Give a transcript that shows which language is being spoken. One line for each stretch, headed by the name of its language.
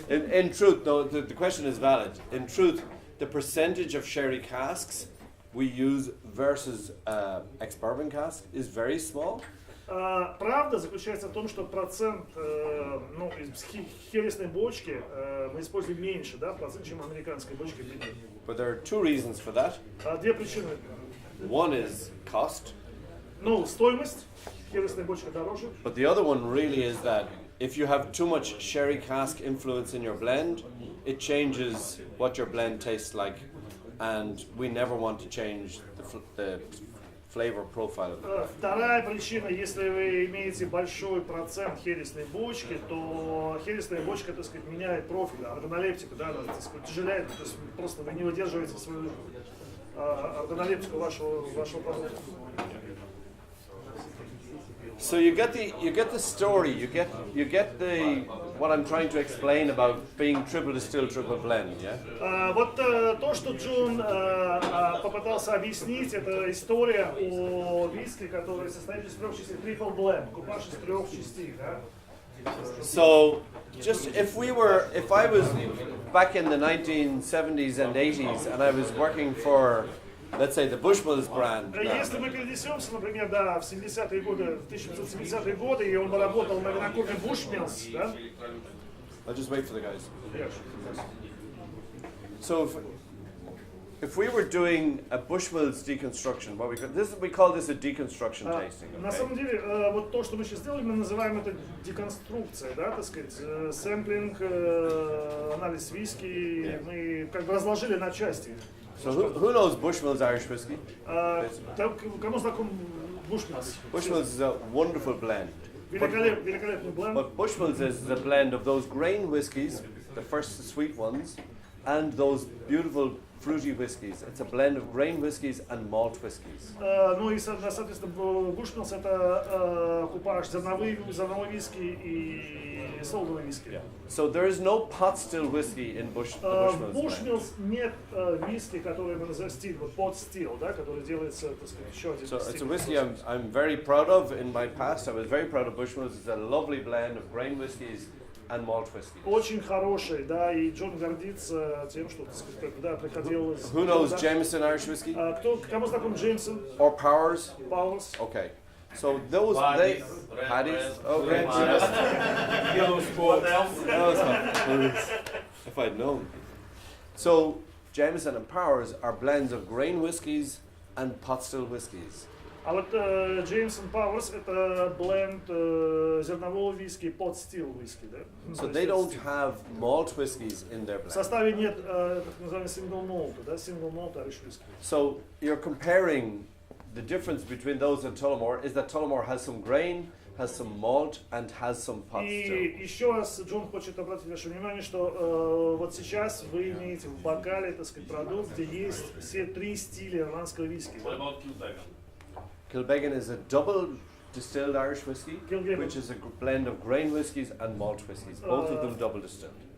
English: In truth, no, the question is valid. In truth, the percentage of sherry casks we use versus ex-bourbon cask is very small.
Russian: Правда заключается в том, что процент из хересной бочки мы используем меньше, да, процент, чем американской бочки.
English: But there are two reasons for that.
Russian: Две причины.
English: One is cost.
Russian: Ну, стоимость, хересная бочка дороже.
English: But the other one really is that if you have too much sherry cask influence in your blend, it changes what your blend tastes like, and we never want to change the flavor profile.
Russian: Вторая причина, если вы имеете большой процент хересной бочки, то хересная бочка, так сказать, меняет профиль, органолептику, да, она, так сказать, утяжеляет, то есть просто вы не выдерживаете свою органолептику вашего продукта.
English: So you get the story, you get the what I'm trying to explain about being triple distilled, triple blend, yeah?
Russian: Вот то, что Джон попытался объяснить, это история о виске, который состоит из трех частей, triple blend, купаж из трех частей, да?
English: So just if I was back in the 1970s and 80s and I was working for, let's say, the Bushmills brand.
Russian: Если мы перенесемся, например, да, в 70-е годы, в 1970-е годы, и он бы работал на винокурне Bushmills, да?
English: I'll just wait for the guys. Yes. So if we were doing a Bushmills deconstruction, we call this a deconstruction tasting.
Russian: На самом деле, вот то, что мы сейчас сделали, мы называем это деконструкция, да, так сказать, сэмплинг, анализ виски, мы как бы разложили на части.
English: So who knows Bushmills Irish whiskey?
Russian: Кому знаком Bushmills?
English: Bushmills is a wonderful blend.
Russian: Великолепный бленд.
English: But Bushmills is a blend of those grain whiskies, the first sweet ones, and those beautiful fruity whiskies. It's a blend of grain whiskies and malt whiskies.
Russian: Ну и, соответственно, Bushmills это купаж зерновой виски и солдовый виски.
English: So there is no pot still whiskey in Bushmills.
Russian: В Bushmills нет виски, который мы называем стиль, вот pot still, да, который делается, так сказать, еще один
English: So
Russian: стиль.
English: it's a whiskey I'm very proud of. In my past, I was very proud of Bushmills. It's a lovely blend of grain whiskies and malt whiskey.
Russian: Очень хороший, да, и Джон гордится тем, что, так сказать, когда приходил...
English: Who knows Jameson Irish whiskey?
Russian: Кому знаком Джеймсон?
English: Or Powers? Powers? Okay. So those, Paddy's, Paddy's, okay. What else? No, it's not. If I'd known. So Jameson and Powers are blends of grain whiskies and pot still whiskies.
Russian: А вот Джеймсон Пауэрс это бленд зернового виски и pot still виски, да?
English: So they don't have malt whiskies in their
Russian: В
English: blend.
Russian: составе нет так называемого single malt, да, single malt Irish whisky.
English: So you're comparing the difference between those and Tullamore is that Tullamore has some grain, has some malt, and has some pot
Russian: И
English: still.
Russian: еще раз Джон хочет обратить ваше внимание, что вот сейчас вы имеете в бокале, так сказать, продукт, где есть все три стиля ирландского виски.
English: What about Kilbeggan? Kilbeggan is a double distilled Irish whiskey, Kilbeggan. which is a blend of grain whiskies and malt whiskies, both of them double distilled.